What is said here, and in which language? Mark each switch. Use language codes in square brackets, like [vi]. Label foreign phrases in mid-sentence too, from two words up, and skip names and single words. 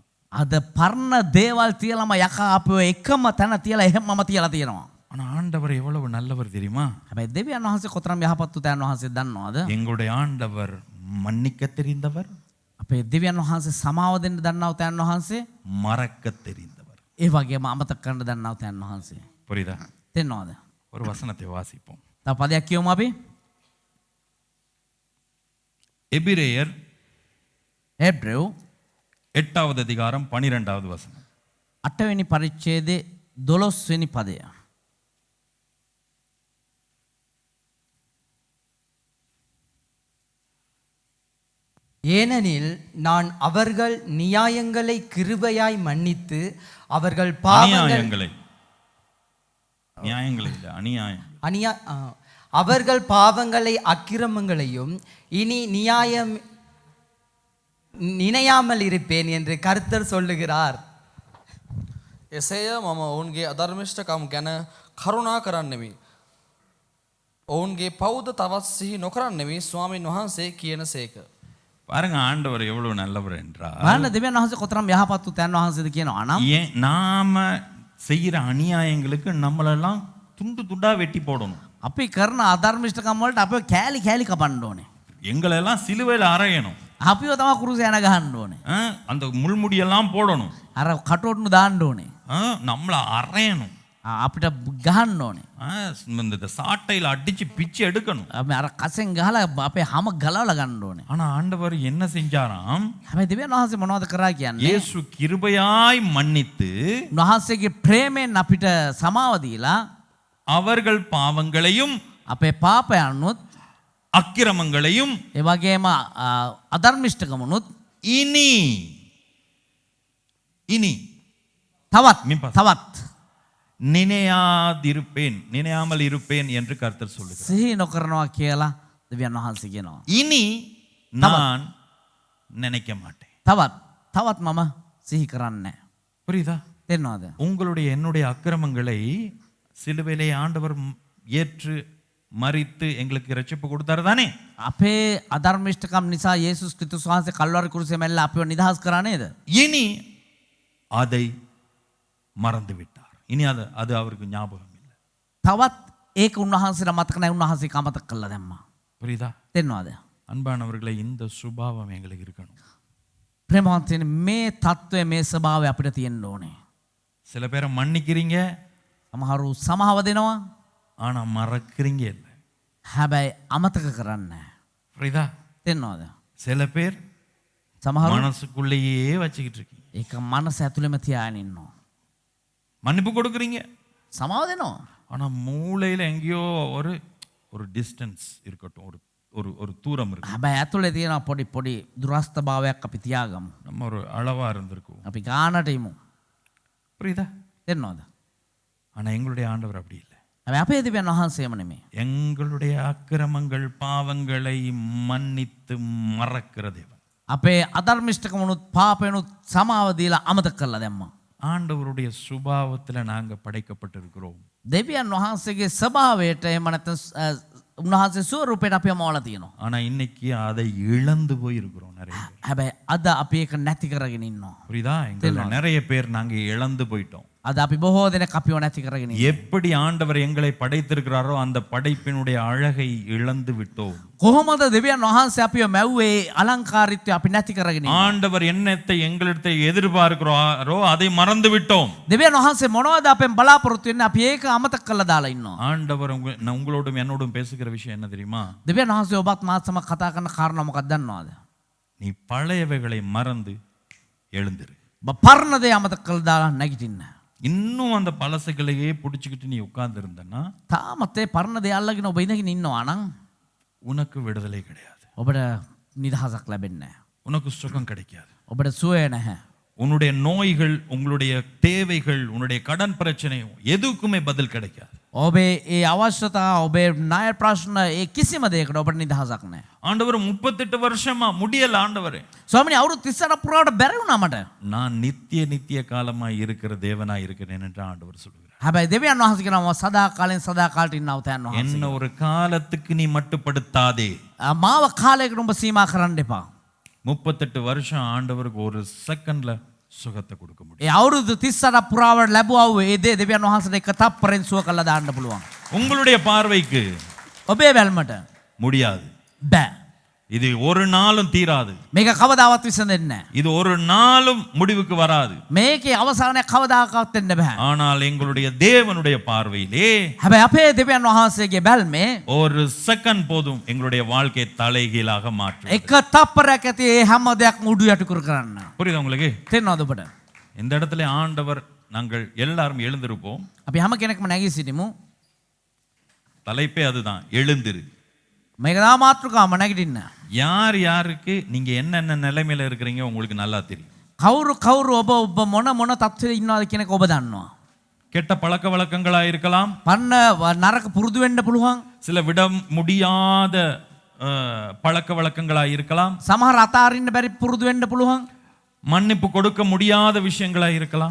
[si] අද පරණ දේවල් තියලම යකා අපිව එකම තැන තියලා එහෙමම තියලා තියෙනවා. [ta] ஆனா ஆண்டவர் எவ்வளவு நல்லவர் தெரியுமா? [si] හැබැයි දෙවියන් වහන්සේ කොතරම් යහපත් උතයන් වහන්සේ දන්නවද? [ta] எங்களுடைய ஆண்டவர் மன்னிக்க தெரிந்தவர், [si] අපේ දෙවියන් වහන්සේ සමාව දෙන්න දන්නා උතයන් වහන්සේ, [ta] மறக்க தெரிந்தவர். [si] ඒ වගේම අමතක කරන්න දන්නා උතයන් වහන්සේ. [ta] புரியுதா? [si] තේරෙනවද? [ta] ஒரு வசனத்தை வாசிப்போம். [si] තව පදයක් කියමු අපි. [ta] எபிரேயர் Hebrew 8வது அதிகாரம் 12வது வசனம். [si] 8වෙනි පරිච්ඡේදයේ 12 වෙනි පදය. [ta] ஏனெனில் நான் அவர்கள் நியாயங்களை கிருபையாய் மன்னித்து அவர்கள் பாவங்கள் அநியாயங்களை நியாயங்களை இல்லை அநியாயம் அநியா அவர்கள் பாவங்களை அக்கிரமங்களையும் இனி நியாயம் நினையாமல் இருப்பேன் என்று கர்த்தர் சொல்லுகிறார். [si] එසේය මම ඔවුන්ගේ අධර්මිෂ්ඨකම් ගැන කරුණා කරන්නෙමි. ඔවුන්ගේ පවුද තවත් සිහි නොකරන්නෙමි ස්වාමීන් වහන්සේ කියන සේක. [ta] பாருங்க ஆண்டவர் எவ்வளவு நல்லவர் என்றால் [si] බලන්න දෙවියන් වහන්සේ කොතරම් යහපත් උතන් වහන්සේද කියනවා නම් [ta] ஏன் நாம செய்யற அநியாயங்களுக்கு நம்மளெல்லாம் துண்டு துண்டா வெட்டி போடணும். [si] අපි කරන අධර්මිෂ්ඨකම් වලට අපිව කෑලි කෑලි කපන්න ඕනේ. [ta] எங்களெல்லாம் சிலுவையில் அறையணும். [si] අපිව තමයි කුරුස යන ගහන්න ඕනේ. [ta] அந்த முள்முடியெல்லாம் போடணும். [si] අර කටෝට්නු දාන්න ඕනේ. [ta] நம்மளை அறையணும். [si] අපිට ගහන්න ඕනේ. [ta] இந்த சாட்டையில் அடிச்சு பிச்சு எடுக்கணும். [si] අපි අර කසෙන් ගහලා අපේ හැම ගලවලා ගන්න ඕනේ. [ta] ஆனா ஆண்டவர் என்ன செஞ்சாராம்? [si] හැබැයි දෙවියන් වහන්සේ මොනවද කරා කියන්නේ? [ta] இயேசு கிருபையாய் மன்னித்து [si] උන්වහන්සේගේ ප්‍රේමයෙන් අපිට සමාව දීලා [ta] அவர்கள் பாவங்களையும் [si] අපේ පාපයන්නුත් [ta] அக்கிரமங்களையும் [si] ඒ වගේම අධර්මිෂ්ඨකමුනුත් [ta] இனி இனி [si] තවත් මින්පස්සේ. තවත් [ta] நினையாமல் இருப்பேன் என்று கர்த்தர் சொல்லுகிறார். [si] සිහි නොකරනවා කියලා දෙවියන් වහන්සේ කියනවා. [ta] இனி நான் நினைக்க மாட்டேன். [si] තවත් මම සිහි කරන්නේ නැහැ. [ta] புரியுதா? [si] තේරෙනවද? [ta] உங்களுடைய என்னுடைய அக்கிரமங்களை சிலுவையிலே ஆண்டவர் ஏற்று மரித்து எங்களுக்கு இரட்சிப்பு கொடுத்தாரு தானே? [si] අපේ අධර්මිෂ්ඨකම් නිසා යේසුස් ක්‍රිස්තුස් වහන්සේ කල්වාරි කුරුසේ මැල්ල අපිව නිදහස් කරා නේද? [ta] இனி அதை மறந்து விட்டார். இனி அது அவருக்கு ஞாபகம் இல்லை. [si] තවත් ඒක උන්වහන්සේට මතක නැහැ. උන්වහන්සේ කමතක කළා දැම්මා. [ta] புரியுதா? [si] තේරෙනවද? [ta] அன்பானவர்களை இந்த சுபாவம் எங்களுக்கு இருக்கணும். [si] ප්‍රේමවන්තයනි මේ தত্ত্বය මේ ස්වභාවය අපිට තියෙන්න ඕනේ. [ta] சில பேரை மன்னிக்கிறீங்க [si] සමහරු සමාව දෙනවා. [ta] ஆனா மறக்கிறீங்க இல்லை. [si] හැබැයි අමතක කරන්නේ නැහැ. [ta] புரியுதா? [si] තේරෙනවද? [ta] சில பேர் [si] සමහරු [ta] மனசுக்குள்ளேயே வச்சுக்கிட்டு இருக்கீங்க. [si] ඒක මනස ඇතුළෙම තියාගෙන ඉන්නවා. [ta] மன்னிப்பு கொடுக்குறீங்க [si] සමාව දෙනවා. [ta] ஆனா மூளையில எங்கேயோ ஒரு ஒரு டிஸ்டன்ஸ் இருக்கட்டும், ஒரு ஒரு ஒரு தூரம் இருக்கு. [si] හැබැයි ඇතුළේ තියෙන පොඩි පොඩි දුරස්ථභාවයක් අපි තියාගමු. [ta] நம்ம ஒரு அளவா இருந்திருக்கோம். [si] අපි ගානට ඉමු. [ta] புரியுதா? [si] තේරෙනවද? [ta] ஆனா எங்களுடைய ஆண்டவர் அப்படி இல்லை. [si] හැබැයි අපේ දෙවියන් වහන්සේම නෙමෙයි. [ta] எங்களுடைய அக்கிரமங்கள் பாவங்களை மன்னித்து மறக்கிற தேவன். [si] අපේ අධර්මිෂ්ඨකමුණුත් පාපයනුත් සමාව දීලා අමතක කරලා දැම්මා. [ta] ஆண்டவருடைய சுபாவத்துல நாங்க படைக்கப்பட்டிருக்கிறோம். [si] දෙවියන් වහන්සේගේ ස්වභාවයට එහෙම නැත්නම් උන්වහන්සේ ස්වරූපයට අපි යමවලා තියෙනවා. [ta] ஆனா இன்னைக்கு அதை இழந்து போயிருக்கிறோம் நிறைய பேர். [si] හැබැයි අද අපි ඒක නැති කරගෙන ඉන්නවා. [ta] புரியுதா? எங்கள நிறைய பேர் நாங்க இழந்து போயிட்டோம். [si] අද අපි බොහෝ දෙනෙක් අපිව නැති කරගෙන ඉන්නවා. [ta] எப்படி ஆண்டவர் எங்களை படைத்திருக்கிறாரோ அந்த படைப்பினுடைய அழகை இழந்து விட்டோம். [si] කොහොමද දෙවියන් වහන්සේ අපිව මැව්වේ අලංකාරීත්වය අපි නැති කරගෙන ඉන්නවා. [ta] ஆண்டவர் என்னத்தை எங்களிடத்தில் எதிர்பார்க்கிறாரோ அதை மறந்து விட்டோம். [si] දෙවියන් වහන්සේ මොනවද අපෙන් බලාපොරොත්තු වෙන්නේ අපි ඒක අමතක කරලා දාලා ඉන්නවා. [ta] ஆண்டவர் உங்களோடும் என்னோடும் பேசுகிற விஷயம் என்ன தெரியுமா? [si] දෙවියන් වහන්සේ ඔබත් මාත් සමග කතා කරන කාරණා මොකක්ද දන්නවද? [ta] நீ பழையவைகளை மறந்து எழுந்திரு. [si] ඔබ පරණ දේ අමතක කරලා දාලා නැගිටින්න. [ta] இன்னும் அந்த பழசுகளையே பிடிச்சிக்கிட்டு நீ உட்கார்ந்து இருந்தன்னா [si] තාමත් ඒ පරණ දේ අල්ලගෙන ඔබ ඉඳගෙන ඉන්නවා නම් [ta] உனக்கு விடுதலை கிடையாது. [si] ඔබට නිදහසක් ලැබෙන්නේ නැහැ. [ta] உனக்கு சுகம் கிடைக்காது. [si] ඔබට සුවය නැහැ. [ta] உன்னுடைய நோய்கள், உங்களுடைய தேவைகள், உன்னுடைய கடன் பிரச்சனை எதுக்குமே பதில் கிடைக்காது. [si] ඔබේ ඒ අවශ්‍යතා ඔබේ ණය ප්‍රශ්න ඒ කිසිම දෙයකට ඔබට නිදහසක් නැහැ. [ta] ஆண்டவர் 38 வருஷமா முடியல ஆண்டவரே. [si] ස්වාමිනේ අවුරුදු 38 පුරාවට බැරි වුණා මට. [ta] நான் நித்திய காலமாய் இருக்கிற தேவனாய் இருக்கிறேன் என்று ஆண்டவர் சொல்கிறார். [si] හැබැයි දෙවියන් වහන්සේ කියනවා සදා කාලෙන් සදා කාලට ඉන්නව තැන් වහන්සේ. [ta] என்ன ஒரு காலத்துக்கு நீ மட்டுப்படுத்தாதே. [si] මාව කාලයකට ඔබ සීමා කරන්න එපා. [ta] 38 வருஷம் ஆண்டவருக்கு ஒரு செகண்ட்ல சுகத்தை கொடுக்க முடியும். [si] ඒ අවුරුදු 38 පුරාවට ලැබුවා වූ ඒ දේ දෙවියන් වහන්සේට එක තප්පරෙන් සුව කළා දාන්න පුළුවන්. [ta] உங்களுடைய பார்வைக்கு [si] ඔබේ බැල්මට [ta] முடியாது. [si] බෑ. [ta] இது ஒரு நாளும் தீராது. [si] මේක කවදාවත් විසඳෙන්නේ නැහැ. [ta] இது ஒரு நாளும் முடிவுக்கு வராது. [si] මේකේ අවසානයක් කවදාකවත් වෙන්න බෑ. [ta] ஆனால் எங்களுடைய தேவனுடைய பார்வையிலே [si] හැබැයි අපේ දෙවියන් වහන්සේගේ බැල්මේ [ta] ஒரு செகண்ட் போதும் எங்களுடைய வாழ்க்கை தலைகீழாக மாற்றும். [si] එක තප්පරයක් ඇති ඒ හැම දෙයක්ම උඩු යටි කර කරන්න. [ta] புரியுதா உங்களுக்கு? [si] තේරෙනවද ඔබට? [ta] இந்த இடத்துல ஆண்டவர் நாங்கள் எல்லாரும் எழுந்திருப்போம். [si] අපි හැම කෙනෙක්ම නැගී සිටිමු. [ta] தலைப்பே அதுதான், எழுந்திரு. [si] මේක තමයි මාතෘකාව නැගිටින්න. [ta] யார் யாருக்கு நீங்க என்னென்ன நிலைமையில இருக்கிறீங்க உங்களுக்கு நல்லா தெரியும். [si] කවුරු කවුරු ඔබ ඔබ මොන මොන තත්ත්වෙ ඉන්නවද කියන එක ඔබ දන්නවා. [ta] கெட்ட பழக்க வழக்கங்களா இருக்கலாம், [si] පන්න නරක පුරුදු වෙන්න පුළුවන්. [ta] சில விட முடியாத பழக்க வழக்கங்களா இருக்கலாம், [si] සමහර අතාරින්න බැරි පුරුදු වෙන්න පුළුවන්. [ta] மன்னிப்பு கொடுக்க முடியாத விஷயங்களா இருக்கலாம்.